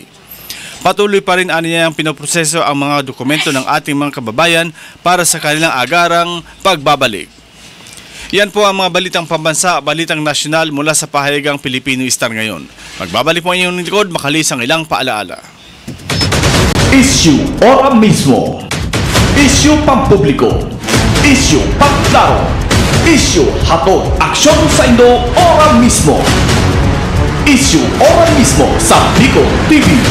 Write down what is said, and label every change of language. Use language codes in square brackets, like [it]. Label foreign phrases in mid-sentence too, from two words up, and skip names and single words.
[tl] Patuloy pa rin aniya ang pinoproseso ang mga dokumento ng ating mga kababayan para sa kanilang agarang pagbabalik. Yan po ang mga balitang pambansa, balitang nasyonal mula sa pahayagang Pilipino Star ngayon. Magbabalik po ang inyong likod, makalis ang ilang paalaala. [bik] Issue ora mismo. Issue pampubliko. Issue pagklaro. Issue hatod aksyon sa Indo ora mismo. Issue ora mismo sa Bicol TV.